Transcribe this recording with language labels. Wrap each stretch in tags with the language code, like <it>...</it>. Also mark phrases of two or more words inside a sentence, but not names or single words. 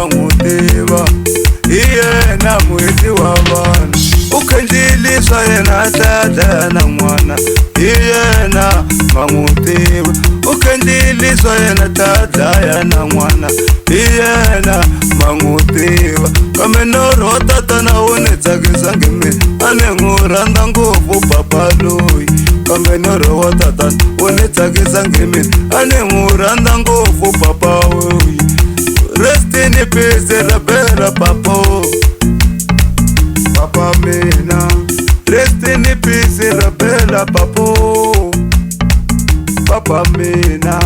<ts>n'wu tiva, hi yena mweti wa vanhu, u khendzili swa yena a tlhela na n'wana, hi yena va n'wu tiva, u khendzili swa yena ta dlaya na n'wana, hi yena va n'wu tiva, kambe norho wa tatana wu ni tsakisangi mina, a ni n'wu rhandza ngopfu papa loyi, kambe norho wa tatana wu ni tsakisangi mina, a ni n'wu rhandza ngopfu papa loyi.</ts> <en>Rest in peace</en> <ts>Rabela papo, papa mina,</ts> <en>rest in peace</en> <ts>Rabela papo, papa mina.</ts>